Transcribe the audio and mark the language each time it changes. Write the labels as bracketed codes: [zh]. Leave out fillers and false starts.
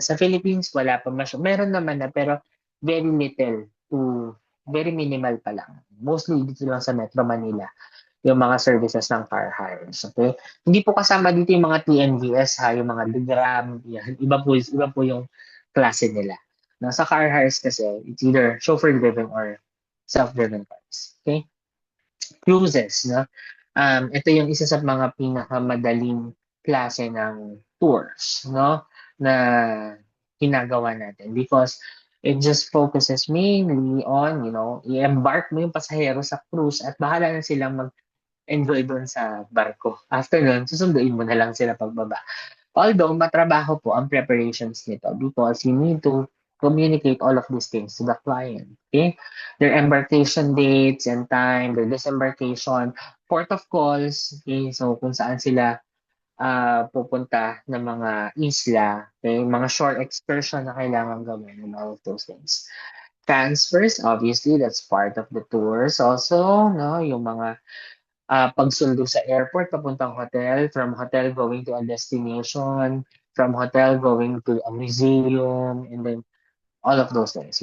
[tl] Sa Philippines, wala pa masyado. Meron naman na, pero [en] very little to very minimal [tl] pa lang. Mostly dito lang sa Metro Manila yung mga services ng car hires. Okay? Hindi po kasama dito yung mga TNVS, yung mga Grab, yan. Iba po yung klase nila. [en] No, [tl] sa car hires kasi, [en] it's either chauffeur-driven or self-driven cars. Okay? Cruises, no? [tl] Ito yung isa sa mga pinakamadaling klase ng tours, no? Na ginagawa natin because [en] It just focuses mainly on, [tl] i-embark mo yung pasahero sa cruise at bahala na silang mag-enjoy doon sa barko. After nun, susunduin mo na lang sila pagbaba. Although matrabaho po ang preparations nito [en] because you need to communicate all of these things to the client. [tl] Okay? [en] Their embarkation dates and time, their disembarkation, port of calls, okay? [tl] So kung saan sila pupunta ng mga isla, okay? Mga shore excursion na kailangan gawin and all of those things. [en] Transfers, obviously, that's part of the tours also, no? [tl] Yung mga pagsundo sa airport papuntang hotel, [en] from hotel going to a destination, from hotel going to a museum, [tl] and then all of those things.